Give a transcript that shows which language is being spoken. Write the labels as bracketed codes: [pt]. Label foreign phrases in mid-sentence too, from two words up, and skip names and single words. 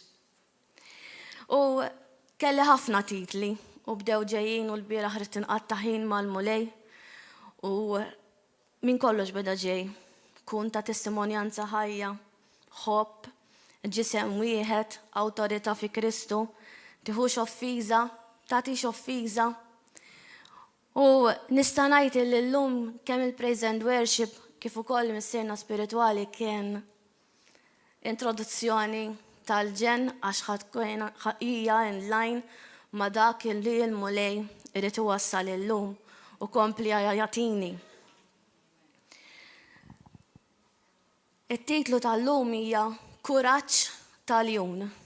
[mt] U kelli ħafna titli u bdew ġejjin u l-bieraħ rid inqatta' ħin mal-mulej u minn kollox beda ġej. Kun ta' testimonjanza ħajja, ħobb, ġisem wieħed, awtorità fi Kristu, tieħux offiża, tagħtix offiża. U nista' ngħid li llum kemm il- [en] praise and worship [mt] kif ukoll missierna spiritwali kien introduzzjoni tal-ġen għax hija [en] in line [mt] ma dak li l-mulej irid iwassal illum u kompli jagħtini. It-titlu tal-lum hija Kuraġġ tal-Jun.